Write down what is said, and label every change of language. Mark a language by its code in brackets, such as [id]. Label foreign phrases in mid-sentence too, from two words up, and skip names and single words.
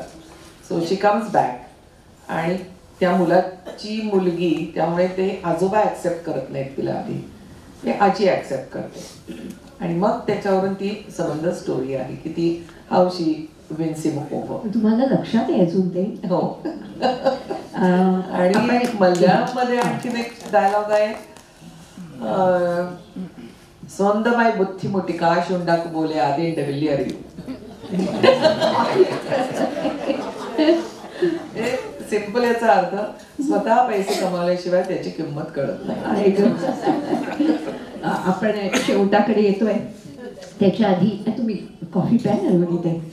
[en] so she comes back [mr] आणि त्या मुलाची मुलगी, त्यामुळे ते आजोबा ॲक्सेप्ट करत नाहीत तिला आधी, ते आजी ॲक्सेप्ट करते आणि मग त्याच्यावरून ती संबंध स्टोरी आहे की ती [en] how she wins him over. [mr] तुम्हाला लक्षात आहे अजून ते? हो. आणि मल्याळममध्ये आणखीन एक डायलॉग आहे, [ml] സ്വന്തമായി ബുദ്ധിമുട്ടി കാശുണ്ടാക്കു പോലെ അതിന്റെ വലിയ അറിയൂ. [mr] सिंपल याचा अर्थ स्वतः पैसे कमावल्याशिवाय त्याची किंमत कळत नाही. आपण शेवटाकडे येतोय, त्याच्या आधी तुम्ही कॉफी प्या ना.